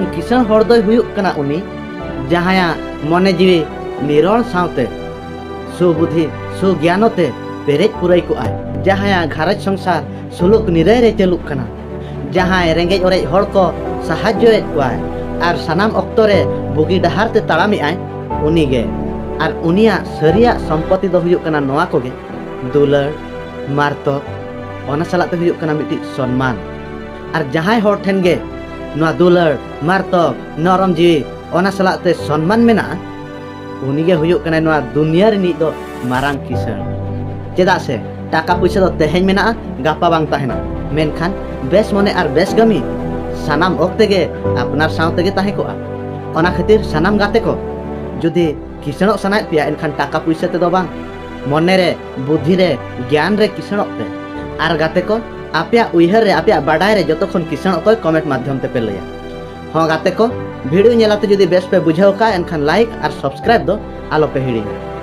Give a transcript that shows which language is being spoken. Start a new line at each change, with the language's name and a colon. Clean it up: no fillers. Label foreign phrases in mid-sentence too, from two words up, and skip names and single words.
Santali: किसण हर दोय हुयुक कना उनी जहाया मने जीवी निरोल सावते सुबुद्धि सुज्ञानते पेरेज पुराई को आय जहाया घारज संसार सुलुक निराय रे चलुक कना जहाय रेंगेज ओरेज हर को साहाज्य को आय आर सानाम ऑक्तो रे बुगी डहार ते ताड़ामी आय उनी गे आर उनिया सरिया संपत्ति दो हुयुक कना नोआ को गे दुलर मार्तो ओना सालाते हुयुक कना मिटी सम्मान आर जहाय हर ठेन गे नोआ दुलर मार्तो नरम जीवी ओना सालाते सम्मान मेना उनी गे हुयुक कना नोआ दुनिया रे नि दो मारांग किसण चेदा से टाका पैसा दो तेहें मेना गापा बांग ताहेना मेनखान बेस मने आर बेस गमी सानाम ओक्ते गे अपनार सावते गे ताहे कोआ ओना खातिर सानाम गाते को जुदी किसणो सनाय पिया एनखान टाका पैसा ते दो बांग मने रे बुद्धि रे ज्ञान रे किसणो पे आर गाते को आपिया उइहर रे आपिया बाडाय रे जतो खन किसणो को कमेंट माध्यम ते पे लया हां गाते को वीडियो नेलाते जुदी बेस पे बुझाव का एनखान लाइक आर सब्सक्राइब दो आलो पे हिड़ी